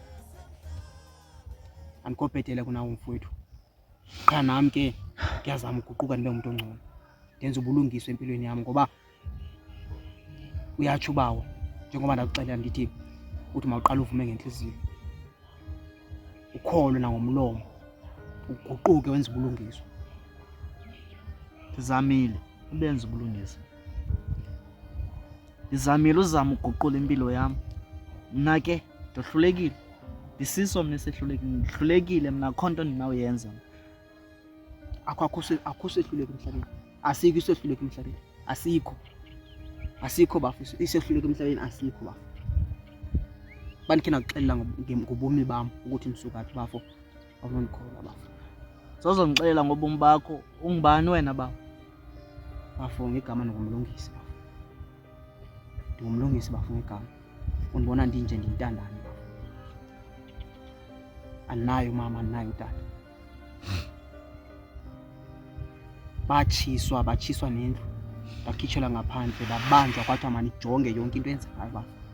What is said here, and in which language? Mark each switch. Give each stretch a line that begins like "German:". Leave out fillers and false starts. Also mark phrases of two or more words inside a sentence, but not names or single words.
Xhosa: andikobhetele kunawo mfowethu qha nam ke ndiyazama uguquka ndibe ngumntu ongcono ndenza ubulungiswa empilweni yam ngoba uyatsho ubawo njengoba ndakuxelela ndithi uthi mawuqala uvume ngentliziyo ukholwe nangomlomo uguquke wenza ubulungiswa. Ndizamile ubenza ubulungisa ndizamile uzama uguqula impilo yam. Mna ke ndohlulekile, ndisiso mna esehlulekile mna, akho nto ndinawuyenza. Akho sehluleka emhlabeni, asikho isehluleka emhlabeni, asikho bafu, isehluleka emhlabeni asikho bafu. Bandikhe nakuxelela ngobomi bam ukuthi ndisukaphi bafu, awunondikholwa bafu. Sozondixelela ngobomi bakho, ungubani wena bafu? Bafu ngegama ndingumlungisi bafu, ndingumlungisi bafu ngegama. Undibona ndinje ndiyintandane bafu, andinayo mama, andinayo tata. Batshiswa nendlu, ndakhitshelwa ngaphandle, babanjwa kwathiwa manijonge yonke into eyenzekayo bafu.